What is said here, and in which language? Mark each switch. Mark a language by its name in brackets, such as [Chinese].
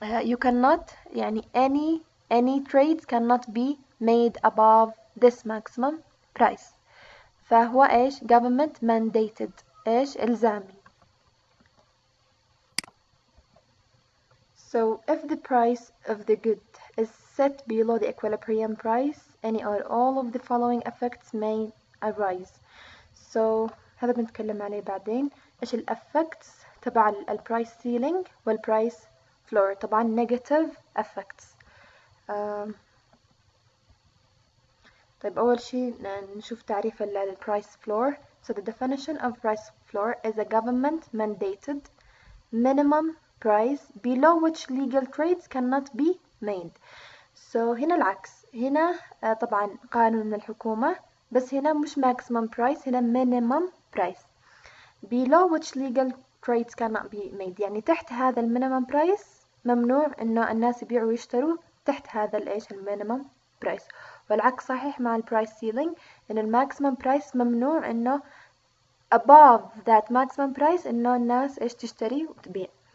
[English] You cannot يعني any trades cannot be made above this maximum price. [Arabic] فهو إيش government mandated إيش إلزامي. [English] So if the price of the good is set below the equilibrium price, any or all of the following effects may arise. [Arabic] So هذا بنتكلم عليه بعدين. إيش الأفكتس تبع البرايس سيلينج والبرايس فلور؟ طبعا [English] negative effects. [Arabic] طيب أول شيء نشوف تعريف البرايس فلور. [English] So the definition of price floor is a government mandated minimum price below which legal trades cannot be made. [Arabic] So هنا العكس، هنا طبعا قانون من الحكومة، بس هنا مش maximum price، هنا minimum price [English] below which legal trades cannot be made. [Arabic] يعني تحت هذا المينيمم برايس ممنوع إنه الناس يبيعوا ويشتروا تحت هذا الإيش المينيمم برايس. والعكس صحيح مع البرايس سيلينج، إن الماكسيمم برايس ممنوع إنه [English] above that maximum price [Arabic] إنه الناس إيش تشتري وتبيع.